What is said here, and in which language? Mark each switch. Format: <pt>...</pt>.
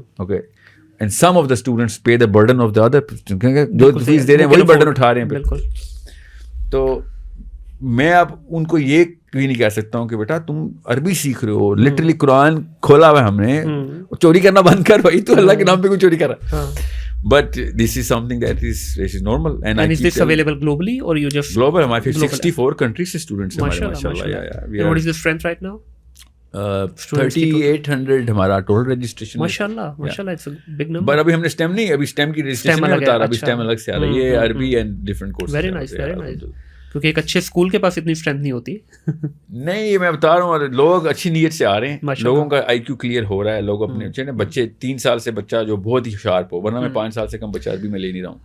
<en>Okay, and some of the students pay the burden of the other,</en> <ur>جو face دے رہے ہیں</ur> <en>وہی برڈن اٹھا رہے ہیں.</en> <ur>بالکل. تو میں اب ان کو یہ بھی نہیں کہہ سکتا ہوں کہ بیٹا تم عربی سیکھ رہے ہو, لٹرلی قرآن کھولا ہوا ہے ہم نے, چوری کرنا بند کر بھائی, تو اللہ کے نام پہ کوئی چوری کر رہا ہے.</ur> <en>But this is something that is normal. And is this available globally or you just global?</en> <ur>ہمارے 64 countries سے students ہیں ہمارے, ماشاءاللہ.</ur> <en>And what is the strength right now?</en> <ur>3800 ہمارا ٹوٹل رجسٹریشن.</ur> <en>ماشاءاللہ, ماشاءاللہ, it's a big number.</en> <ur>پر ابھی ہم نے STEM نہیں, ابھی STEM کی رجسٹریشن نہیں بتا رہا, ابھی STEM الگ سے آ رہا ہے, یہ عربی and different courses.</ur> <en>Very nice, very nice.</en> <ur>کیونکہ ایک اچھے اسکول کے پاس اتنی اسٹرینتھ نہیں ہوتی. نہیں, یہ میں بتا رہا ہوں, لوگ اچھی نیت سے آ رہے ہیں, لوگوں کا IQ کلیئر ہو رہا ہے, لوگ اپنے بچے 3 سال سے بچہ جو بہت ہی شارپ ہو, ورنہ میں 5 سال سے کم بچہ عربی میں لے نہیں رہا ہوں.</ur>